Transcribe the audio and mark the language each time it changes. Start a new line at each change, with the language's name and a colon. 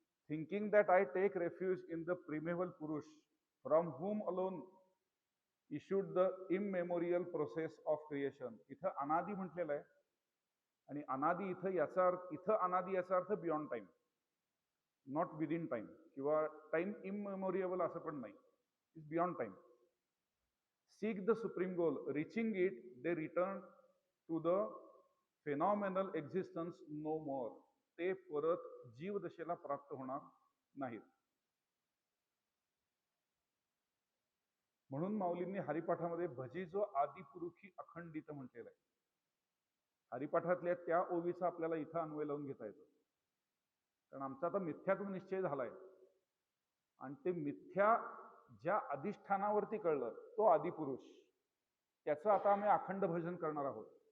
English: Thinking that I take refuge in the primeval Purush, from whom alone issued the immemorial process of creation.
Marathi: इथं अनादि म्हटलेलं आहे, आणि अनादि इथं अनादि याचा अर्थ
English: beyond time, not within time,
Marathi: किंवा
English: time immemorial
Marathi: असं पण नाही,
English: Is beyond time. Seek the supreme goal, reaching it they return to the phenomenal existence no more.
Marathi: ते परत जीवदशेला प्राप्त होणार नाहीत. म्हणून माऊलींनी हरिपाठामध्ये भजी जो आदिपुरुषी अखंडित म्हटलेला आहे. हरिपाठातल्या त्या ओवीचा आपल्याला इथं अन्वय लावून घेता येतो, कारण आमचा आता मिथ्यात्व निश्चय झालाय, आणि ते मिथ्या ज्या अधिष्ठानावरती कळलं तो आदिपुरुष, त्याचं आता आम्ही अखंड भजन करणार आहोत.